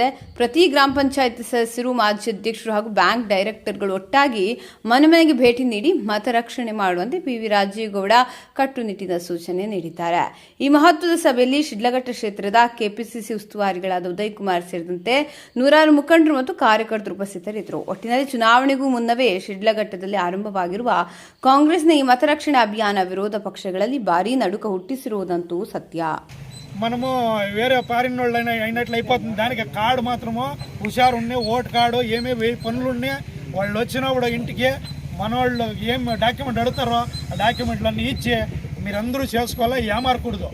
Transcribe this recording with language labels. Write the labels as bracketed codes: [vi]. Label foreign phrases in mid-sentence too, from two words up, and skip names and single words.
[kn] ಪ್ರತಿ ಗ್ರಾಮ ಪಂಚಾಯತ್ ಸದಸ್ಯರು, ಮಾಜಿ ಅಧ್ಯಕ್ಷರು ಹಾಗೂ ಬ್ಯಾಂಕ್ ಡೈರೆಕ್ಟರ್ಗಳು ಒಟ್ಟಾಗಿ ಮನೆಗೆ ಭೇಟಿ ನೀಡಿ ಮತರಕ್ಷಣೆ ಮಾಡುವಂತೆ ರಾಜೀವ್ ಗೌಡ ಕಟ್ಟುನಿಟ್ಟಿನ ಸೂಚನೆ ನೀಡಿದ್ದಾರೆ. ಈ ಮಹತ್ವದ ಸಭೆಯಲ್ಲಿ ಶಿಡ್ಲಘಟ್ಟ ಕ್ಷೇತ್ರದ ಕೆಪಿಸಿಸಿ ಉಸ್ತುವಾರಿಗಳಾದ ಉದಯ್ ಕುಮಾರ್ ಸೇರಿದಂತೆ ನೂರಾರು ಮುಖಂಡರು ಮತ್ತು ಕಾರ್ಯಕರ್ತರು ಉಪಸ್ಥಿತರಿದ್ದರು. ಒಟ್ಟಿನಲ್ಲಿ ಚುನಾವಣೆಗೂ ಮುನ್ನವೇ ಶಿಡ್ಲಘಟ್ಟದಲ್ಲಿ ಆರಂಭವಾಗಿರುವ ಕಾಂಗ್ರೆಸ್ನ ಈ ಮತರಕ್ಷಣೆ ಅಭಿಯಾನ ವಿರೋಧ ಪಕ್ಷಗಳಲ್ಲಿ ಭಾರೀ ನಡುಕ ಹುಟ್ಟಿಸಿರುವುದಂತೂ సత్య. [te] మనము వేరే ఫారిన్ వాళ్ళైనా అయినట్లు అయిపోతుంది. దానికి కార్డు మాత్రము హుషారుండి, ఓటు కార్డు ఏమేమి పనులున్నాయి, వాళ్ళు వచ్చినప్పుడు ఇంటికి మన వాళ్ళు ఏం డాక్యుమెంట్ అడుగుతారో ఆ డాక్యుమెంట్లన్నీ ఇచ్చి మీరందరూ చేసుకోవాలా, ఏమారకూడదు.